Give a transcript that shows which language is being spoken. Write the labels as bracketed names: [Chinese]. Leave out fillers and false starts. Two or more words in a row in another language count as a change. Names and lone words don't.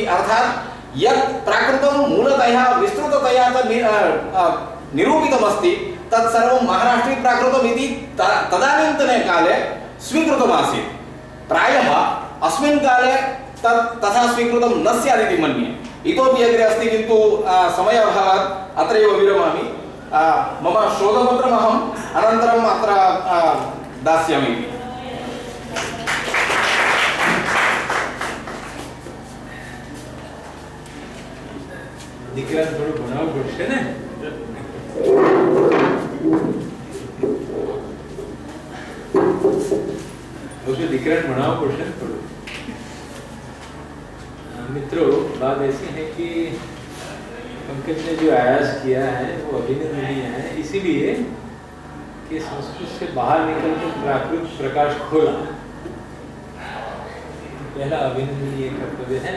[Sanskrit] अर्थात् यत् प्राकृतं मूलतया विस्तृततया निरूपितमस्ति तत्सर्वं महाराष्ट्रीप्राकृतमिति तदानीन्तने काले स्वीकृतमासीत्। प्रायः अस्मिन् काले तथा स्वीकृतं न स्यात् इति मन्ये। इतोपि अग्रे अस्ति, किन्तु समयाभावात् अत्रैव विरमामि। मम शोधपत्रमहम् अनन्तरम् अत्र दास्यामि। [Gujarati] દીકરા થોડું ભણાવવું પડશે ને. દીકરાને ભણાવવું પડશે ને થોડું. [Hindi] मित्रों, बात ऐसी है कि पंकज ने जो आयास किया है वो अभिनंदनीय है, इसीलिए कि संस्कृत से बाहर निकलकर प्राकृत प्रकाश खोला, पहला अभिनंदनीय कर्तव्य है।